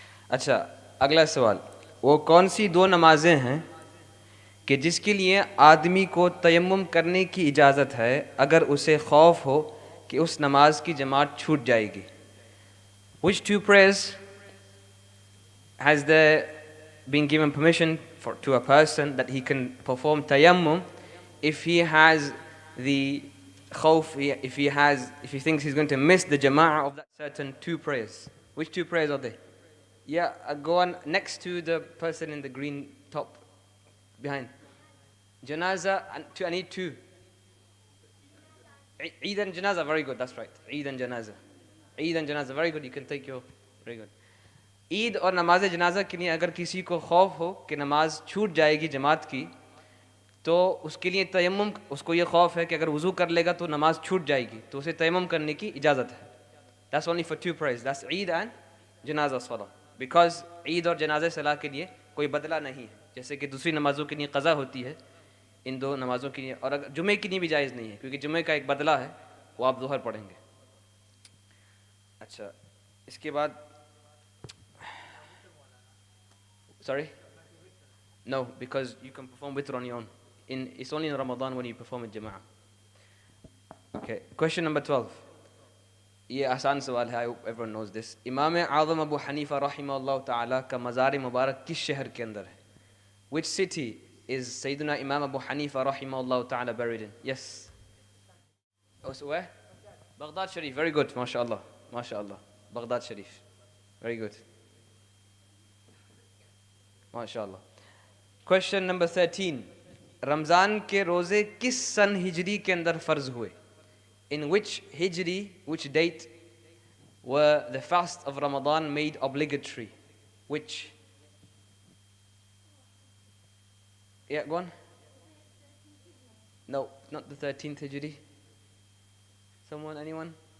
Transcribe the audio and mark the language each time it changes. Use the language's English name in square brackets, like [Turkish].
[Hindi] अच्छा, अगला सवाल, वो कौन सी दो नमाजें हैं कि जिसके लिए आदमी को तयम्मुम करने की इजाज़त है अगर उसे खौफ हो कि उस नमाज की जमात छूट जाएगी? [English] Which two prayers has there been given permission to a person that he can perform tayammum if he has the khawf, if he thinks he's going to miss the jama'ah of that certain two prayers? Which two prayers are they? Yeah, go on next to the person in the green top behind. Janaza, I need two. Eid and Janaza, very good, that's right. Eid and Janaza. Eid and Janaza, very good, you can take your, very good. [Hindi] Eid और नमाज जनाजा के लिए अगर किसी को खौफ हो कि नमाज छूट जाएगी जमात की, तो उसके लिए तयम्मुम, उसको ये खौफ है कि अगर वज़ू कर लेगा तो नमाज छूट जाएगी, तो उसे तयम्मुम करने की इजाज़त है. [English] That's only for two prayers, that's Eid and Janaza Salah. Because [Hindi] Eid और जनाजा सलाह के लिए कोई बदला नहीं है, जैसे कि दूसरी नमाज़ों के लिए क़ज़ा होती है, इन दो नमाज़ों के लिए, और अगर जुमे के लिए भी जायज़ नहीं है क्योंकि जुमे का एक बदला है, वो आप ज़ोहर पढ़ेंगे. अच्छा, इसके बाद, [English] sorry? No, because you can perform witr on your own. It's only in Ramadan when you perform in Jama'ah. Okay, question number 12. [Hindi] ये आसान सवाल है, [English] I hope everyone knows this. [Hindi] इमाम आज़म अबू हनीफा रहमहुल्लाह ताला का मज़ार मुबारक किस शहर के अंदर है? [English] Which city is Sayyidina Imam Abu Hanifa rahimahullah ta'ala buried in? Yes. Oh, so where? Baghdad Sharif. Very good. MashaAllah. MashaAllah. Baghdad Sharif. Very good. MashaAllah. Question number 13. [Hindi] Ramzan के रोज़े किस सन हिजरी के अंदर फ़र्ज़ हुए? [English] In which hijri, which date were the fast of Ramadan made obligatory? Which? Yeah, go on. No, not the 13th hijri. Someone, anyone?